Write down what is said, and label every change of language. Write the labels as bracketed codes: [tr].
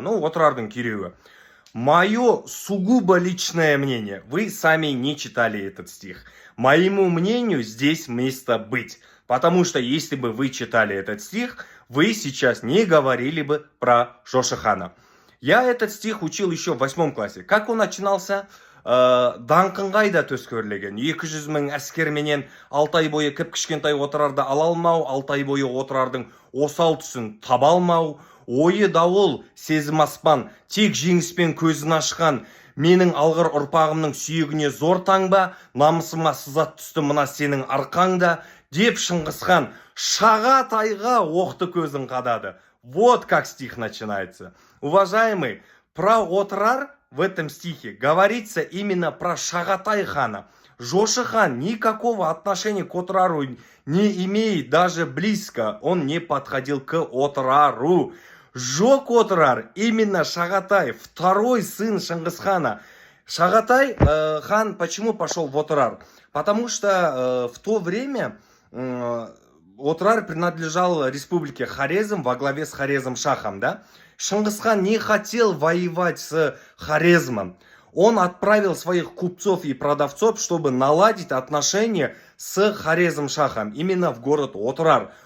[ru] Ну, [kk] Отрардың күйреуі. [ru] Мое сугубо личное мнение. Вы сами не читали этот стих. Моему мнению здесь место быть. Потому что если бы вы читали этот стих, вы сейчас не говорили бы про Жошы хана. Я этот стих учил еще в 8 классе. Как он начинался? [kk] Даңқын қайда төскөрлеген 200 мың әскерменен 6 ай бойы кіп-кішкентай Отрарды ала алмау, 6 ай бойы Отрардың осал тұсын таба алмау, ойы дауыл, сезім аспан, тек жеңіспен көзін ашқан, менің алғыр ұрпағымның сүйегіне зор таңба, намысыма сызат түсті мына сенің арқаңда, деп Шыңғысхан Шағатайға оқты көзін қадады. [ru] Вот как стих начинается. Уважаемый, про Отрар в этом стихе говорится именно про Шағатай хана. Жошы хан никакого отношения к Отрару не имеет, даже близко. Он не подходил к Отрару. Жег Отрар именно Шағатай, второй сын Шыңғысхана. Шағатай хан почему пошел в Отрар? Потому что в то время Отрар принадлежал республике Хорезм во главе с Хорезм шахом, да? Шыңғысхан не хотел воевать с Хорезмом. Он отправил своих купцов и продавцов, чтобы наладить отношения с Хорезм шахом, именно в город Отрар.